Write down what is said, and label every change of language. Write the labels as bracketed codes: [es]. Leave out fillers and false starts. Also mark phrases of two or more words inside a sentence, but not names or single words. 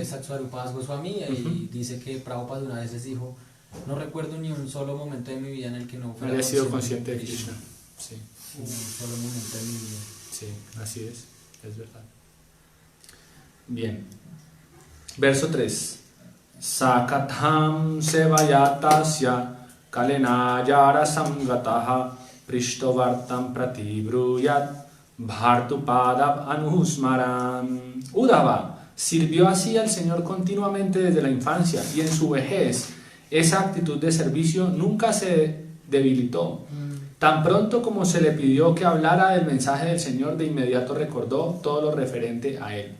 [es] de Satsvarupa Goswami, ahí dice que Prabhupada una vez les dijo: no recuerdo ni un solo momento de mi vida en el que no fuera Había sido consciente de Krishna. Sí. Un solo momento de mi vida. Sí, así es verdad. Bien. Verso 3. [sa] सकथं सेवयातस्य कालेनजरसं गतः पृष्टोवार्तां प्रतिब्रूयात् भर्तुःपादाव् अनुस्मरन्. [es] Uddhava sirvió así al Señor continuamente desde la infancia, y en su vejez esa actitud de servicio nunca se debilitó. Tan pronto como se le pidió que hablara del mensaje del Señor, de inmediato recordó todo lo referente a él.